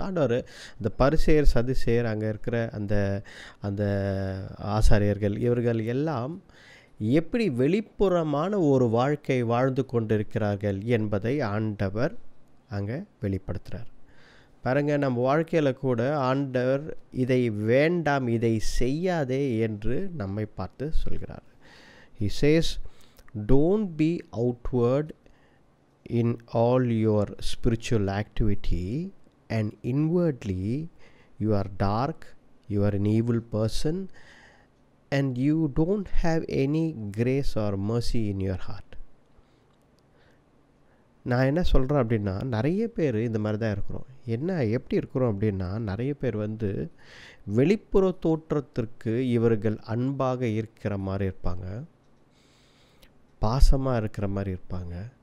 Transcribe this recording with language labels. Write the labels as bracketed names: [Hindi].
[Tamil] ஆண்டவர் இந்த பரிசேயர் சதுசேயர் அங்கே இருக்கிற அந்த ஆசாரியர்கள் இவர்கள் எல்லாம் எப்படி வெளிப்புறமான ஒரு வாழ்க்கை வாழ்ந்து கொண்டிருக்கிறார்கள் என்பதை ஆண்டவர் அங்கே வெளிப்படுத்துகிறார். பாருங்கள், நம்ம வாழ்க்கையில் கூட ஆண்டவர் இதை வேண்டாம், இதை செய்யாதே என்று நம்மை பார்த்து சொல்கிறார். [English] He says, don't be outward in all your spiritual activity and inwardly you are dark, you are an evil person and you don't have any grace or mercy in your heart. [Tamil] நான் என்ன சொல்கிறேன் அப்படின்னா, நிறைய பேர் இந்த மாதிரி தான் இருக்கிறோம். எப்படி இருக்கிறோம் அப்படின்னா, நிறைய பேர் வெளிப்புற தோற்றத்திற்கு இவர்கள் அன்பாக இருக்கிற மாதிரி இருப்பாங்க, பாசமாக இருக்கிற மாதிரி இருப்பாங்க.